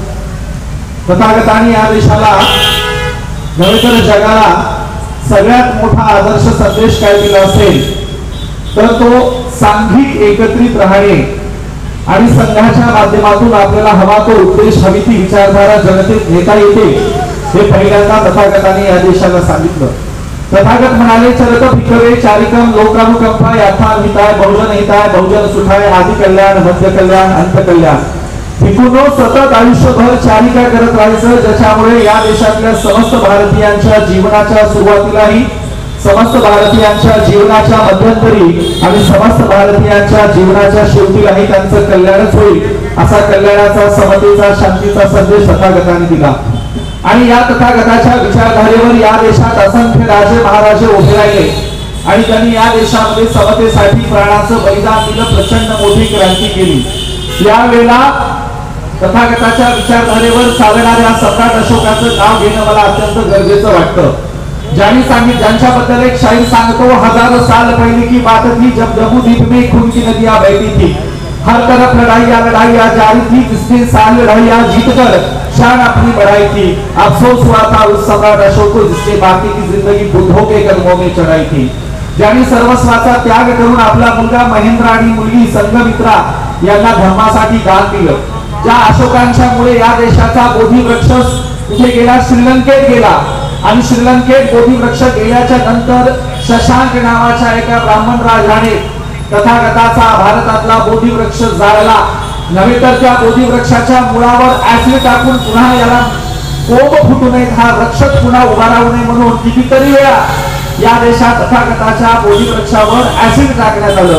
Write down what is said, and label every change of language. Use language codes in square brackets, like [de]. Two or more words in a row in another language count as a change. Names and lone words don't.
[mr] तथागतांनी या देशाला नव्हे तर जगाला सगळ्यात मोठा आदर्श संदेश काय दिला असेल तर तो सांघिक एकत्रित राहणे आणि संघाच्या माध्यमातून आपल्याला हवा तो उद्देश, हवी ती विचारधारा जनतेत नेता येते हे पहिल्यांदा तथागतांनी या देशाला सांगितलं। तथागत म्हणाले, [pi] चरत भिकवे चारिकम लोकानुकंपा याथान हिताय बहुजन हिताय बहुजन सुखाय आदि कल्याण मध्य कल्याण अंत कल्याण। [mr] भिकूंनो, सतत आयुष्यभर चारिका करत राहायचं, ज्याच्यामुळे या देशातल्या समस्त भारतीयांच्या जीवनाच्या सुरुवातीलाही, समस्त भारतीयांच्या जीवनाच्या मध्यंतरी आणि समस्त भारतीयांच्या जीवनाच्या शेवटीलाही त्यांचं कल्याणच होईल, असा कल्याणाचा, समतेचा, शांतीचा संदेश तथागतांनी दिला। आणि या तथागताच्या विचारधारेवर या देशात असंख्य राजे महाराजे उभे राहिले आणि त्यांनी या देशामध्ये समतेसाठी प्राणाचं बलिदान दिलं, प्रचंड मोठी क्रांती केली। यावेळेला तथागताच्या विचारधारेवर चालणाऱ्या सम्राट अशोकाचं नाव घेणं मला अत्यंत गरजेचं वाटतं। ज्यांच्याबद्दल एक शायर सांगतो, [hi] हजारों साल पहले की बात थी जब जम्मू-द्वीप में खून की नदियां बहती थी, हर तरफ लड़ाइयां जारी थी, जिसने साल लड़ाइयां जीतकर शान अपनी बढ़ाई थी। अफसोस हुआ था उस सम्राट अशोक को जिसने बाकी की जिंदगी बुद्धों के कदमों में चढ़ाई थी। [mr] ज्यांनी सर्वस्वाचा त्याग करून आपला मुलगा महेंद्र आणि मुलगी संघमित्रा यांना धर्मासाठी दान दिलं। ज्या अशोकांच्यामुळे या देशाचा बोधिवृक्ष कुठे गेला? श्रीलंकेत गेला आणि श्रीलंकेत बोधिवृक्ष गेल्याच्या नंतर शशांक नावाच्या एका ब्राह्मण राजाने तथागताचा भारतातला बोधिवृक्ष जाळला, नव्हे तर त्या बोधिवृक्षाच्या मुळावर ऍसिड टाकून पुन्हा याला कोंब फुटू नये, हा वृक्ष पुन्हा उभा राहू नये म्हणून कितीतरी वेळा या देशात तथागताच्या बोधिवृक्षावर ऍसिड टाकण्यात आलं।